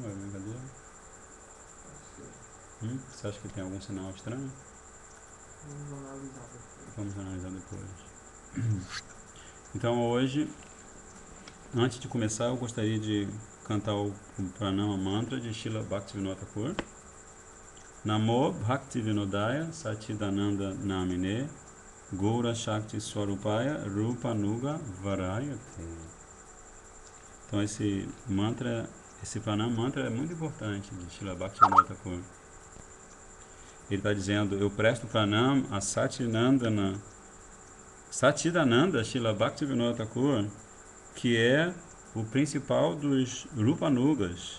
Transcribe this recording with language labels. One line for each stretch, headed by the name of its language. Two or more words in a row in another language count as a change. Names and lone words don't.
Portuguese: É brincadeira? Você acha que tem algum sinal estranho? Vamos analisar depois. Então hoje, antes de começar, eu gostaria de cantar o Pranama Mantra de Srila Bhaktivinoda Thakur.
Sanskrit: Namo Bhaktivinodaya Satchidananda Namine Gaura Shakti Swarupaya Rupa Nuga Varayate.
Portuguese: Então esse Pranama Mantra é muito importante de Srila Bhaktivinoda Thakur. Ele está dizendo, eu presto Pranam a Satchidananda Srila Bhaktivinoda Thakur, que é o principal dos Rupanugas.